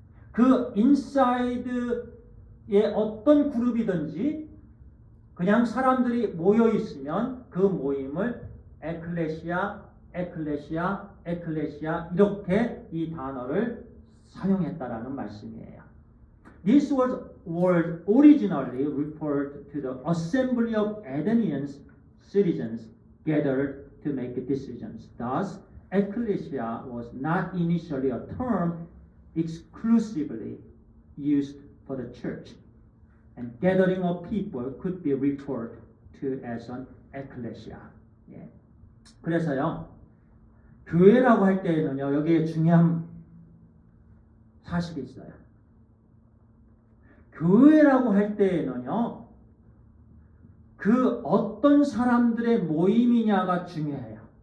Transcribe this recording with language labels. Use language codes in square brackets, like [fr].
[ko] 그 인사이드의 어떤 그룹이든지 그냥 사람들이 모여 있으면 그 모임을 에클레시아, 에클레시아, 에클레시아 이렇게 이 단어를 사용했다라는 말씀이에요. [en] This word originally referred to the assembly of Athenian citizens gathered to make decisions. Thus, ecclesia was not initially a term exclusively used for the church, and gathering of people could be referred to as an ecclesia. [ko] 그래서요, 교회라고 할 때에는요, 여기에 중요한 사실이 있어요. 교회라고 할 때에는요, 그 어떤 사람들의 모임이냐가 중요해요.